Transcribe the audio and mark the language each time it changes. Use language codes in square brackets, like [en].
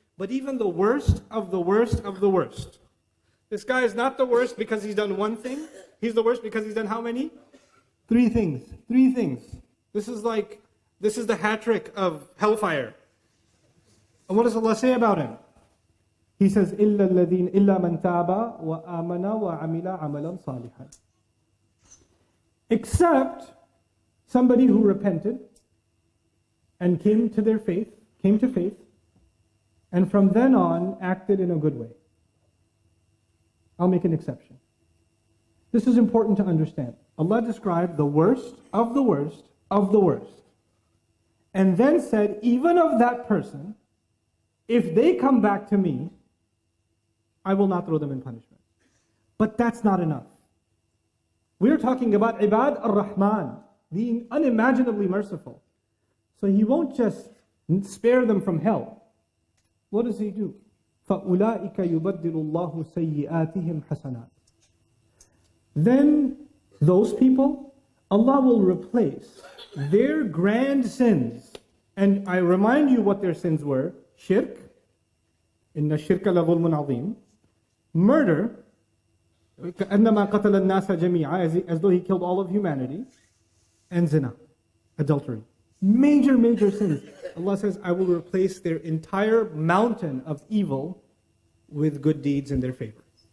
[en] But even the worst of the worst of the worst. This guy is not the worst because he's done one thing. He's the worst because he's done how many? Three things. Three things. This is the hat trick of hellfire. And what does Allah say about him? He says, [ar] إِلَّا مَنْ تَابَ وَآمَنَ وَعَمِلَ عَمَلًا صَالِحًا. [en] Except somebody who repented and came to faith, and from then on acted in a good way. I'll make an exception. This is important to understand. Allah described the worst of the worst of the worst. And then said, even of that person, if they come back to me, I will not throw them in punishment. But that's not enough. We're talking about Ibad ar-Rahman, being unimaginably merciful. So He won't just spare them from hell. What does He do? [ar] فَأُولَٰئِكَ يُبَدِّلُ اللَّهُ سَيِّئَاتِهِمْ حَسَنَاتٍ. [en] Then those people, Allah will replace their grand sins. And I remind you what their sins were. [ar] Shirk, إِنَّ الشِّرْكَ لَظُلْمٌ عَظِيمٌ. [en] Murder, [ar] كَأَنَّمَا قَتَلَ النَّاسَ جَمِيعًا, [en] as though he killed all of humanity. And zina, adultery. Major, major sins. Allah says, I will replace their entire mountain of evil with good deeds in their favor.